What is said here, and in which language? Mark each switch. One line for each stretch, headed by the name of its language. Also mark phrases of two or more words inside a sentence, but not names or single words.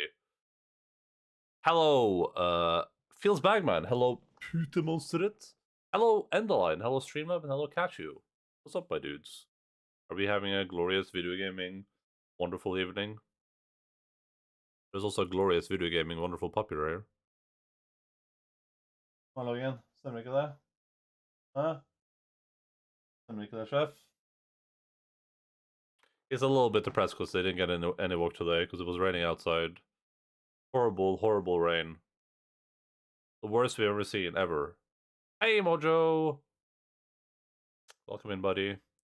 English: Hello, Feels Bagman. Hello, Putemonstret. Hello, Endaline. Hello, Streamlab. And hello, Catchu. What's up, my dudes? Are we having a glorious video gaming, wonderful evening? There's also a glorious video gaming, wonderful puppy rare.
Norwegian: Hallo igjen. Stemmer ikke det? Hæ? Stemmer ikke det, chef?
English: He's a little bit depressed because they didn't get any work today because it was raining outside. Horrible, horrible rain. The worst we've ever seen, ever. Hey, Mojo! Welcome in, buddy.